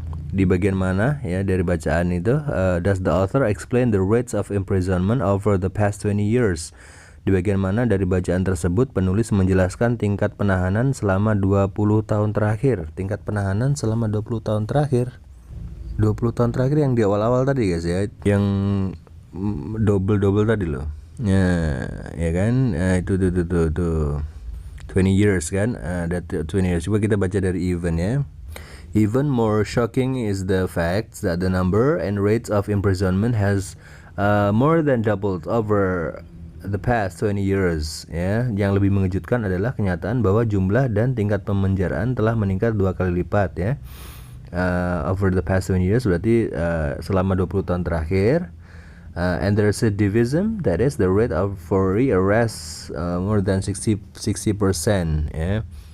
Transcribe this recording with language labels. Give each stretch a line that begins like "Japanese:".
Indonesian: Di bagian mana ya dari bacaan itu?
English: Does the author explain the rates of imprisonment over the past 20 years?
Indonesian: Di bagian mana dari bacaan tersebut penulis menjelaskan tingkat penahanan selama 20 tahun terakhir? Tingkat penahanan selama 20 tahun terakhir. 20 tahun terakhir yang di awal-awal tadi guys ya, yang double tadi loh. Ya kan? Itu 20 years kan? Ada 20 years. Coba kita baca dari Even ya.
English: Even more shocking is the fact that the number and rates of imprisonment has more than doubled over the past 20 years.
Indonesian: Ya, yang lebih mengejutkan adalah kenyataan bahwa jumlah dan tingkat pemenjaraan telah meningkat 2 kali lipat ya.
English: Over the past 20 years
Indonesian: berarti selama 20 tahun terakhir.
English: And there's a division, that is the rate of for rearrest more than 60% ya.